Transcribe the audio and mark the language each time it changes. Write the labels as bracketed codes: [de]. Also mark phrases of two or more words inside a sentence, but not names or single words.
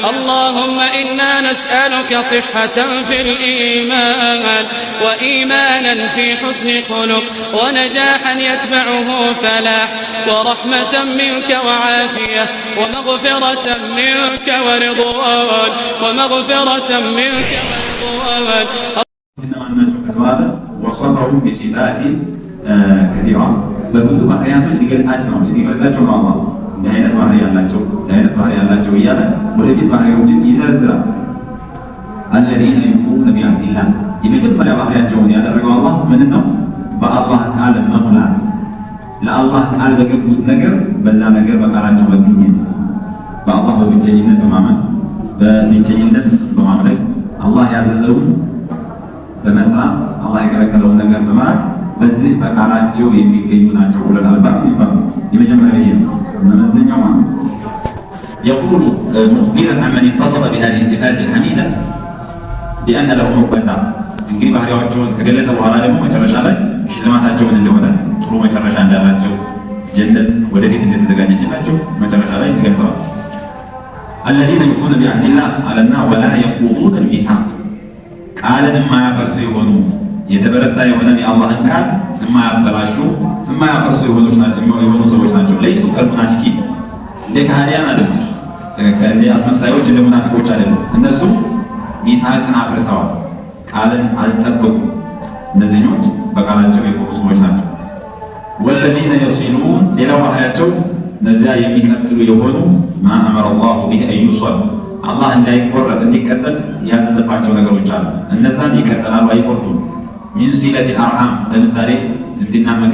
[ar] اللهم إنا نسألك صحة في الإيمان وإيمانا في حسن خلق ونجاحا يتبعه فلاح ورحمة منك وعافية ومغفرة منك ورضوان وصفه بصفات كثيرة [am] በብዙ ባህሪያቶች ሊገልጻቸው ነው الله ለአይነት ባህሪ ያላቸው እያለ ወደፊት ባህሪዎችን ይዘረዝራል። [ar] الذين يوفون بعهد الله [am] የመጀመሪያ ባህሪያቸውን ያደረገው አላህ ምን ነው? በአላህ ቃል መሙላት፣ ለአላህ ቃል በገቡት ነገር በዛ ነገር በቃላቸው መገኘት፣ በአላህ በብቸኝነት በማመን በብቸኝነት በማምለክ አላህ ያዘዘውን በመስራት አላህ የከለከለውን ነገር በማድረግ በዚህ በቃላቸው የሚገኙ ናቸው። ሁለት አልባብ ይባላሉ። የመጀመሪያ ይሄ ነው መመዘኛው። [ar] يقول مخبرا عمن اتصف بهذه الصفات الحميدة بأن له عقبى [am] እንግዲህ ባህሪያቸውን ከገለጸ በኋላ ደግሞ መጨረሻ ላይ ሽልማታቸውን እንደሆነ ጥሩ መጨረሻ እንዳላቸው ጀነት ወደፊት እንደተዘጋጀችላቸው መጨረሻ ላይ ይገልጻል። [ar] الذين يوفون بعهد الله علنا ولا يقضون الميثاق [am] ቃልን የማያፈርሱ የሆኑ የተበረታ የሆነን የአላህን ቃል የማያበላሹ የማያፈርሱ የሆኑ ሰዎች ናቸው። [ar] ليسوا كالمنافقين [am] እንደ ከሃዲያን አይደሉም፣ እንደ አስመሳዮች እንደ ሙናፊቆች አይደሉም። እነሱ ሚሳቅን አፍርሰዋል፣ ቃልን አልጠበቁም። እነዚህኞች በቃላቸው የቆሙ ሰዎች ናቸው። [ar] والذين يصلون [am] ሌላው ባህሪያቸው እነዚያ የሚቀጥሉ የሆኑ [ar] ما أمر الله به أن يوصل [am] አላህ እንዳይቆረጥ እንዲቀጠል ያዘዘባቸው ነገሮች አሉ። እነዛን ይቀጥላሉ፣ አይቆርጡም። [ar] من صلة الأرحام [am] ለምሳሌ ዝምድናን